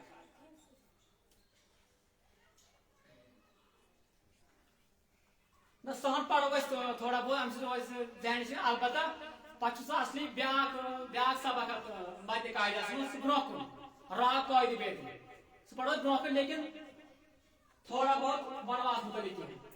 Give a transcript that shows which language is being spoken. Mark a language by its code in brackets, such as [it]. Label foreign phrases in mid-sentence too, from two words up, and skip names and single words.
[ks] نہ سہن پرو أسۍ [ur] تھوڑا بہت [ks] امہِ سۭتۍ روزِ ذہنس منٛز البتہ پتہٕ چھُ سُہ اصلی بیٛاکھ سبق مدِ قاعدس منٛز سُہ برونٛہہ کُن را قٲیدٕ بیترِ سُہ پرو أسۍ برونٛہہ کُن لیکن [ur] تھوڑا بہت [ks] ونو اتھ متعلق کینٛہہ